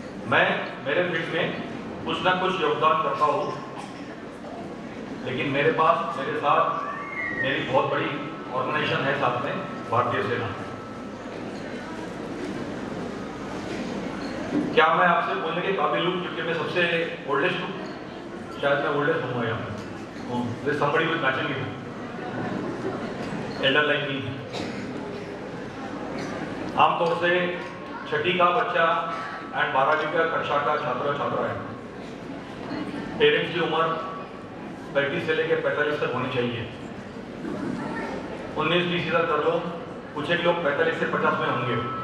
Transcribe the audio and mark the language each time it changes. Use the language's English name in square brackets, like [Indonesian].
[Hindi] मैं मेरे फील्ड में कुछ ना कुछ योगदान करता हूँ, लेकिन मेरे पास मेरे साथ मेरी बहुत बड़ी ऑर्गेनाइजेशन है साथ में, भारतीय सेना। क्या मैं आपसे बोलने के काबिल हूँ क्योंकि मैं सबसे ओल्डेस्ट हूँ? शायद मैं ओल्डेस्ट हूँ यहाँ पे। [English] somebody will match me, elder like me। [Hindi] आमतौर से छठी का बच्चा एंड 12वीं का कक्षा का छात्रा है। पेरेंट्स की उम्र 35 से लेकर 45 तक होनी चाहिए। 19-20 इधर कर लो, कुछ एक लोग 45 से 50 में होंगे।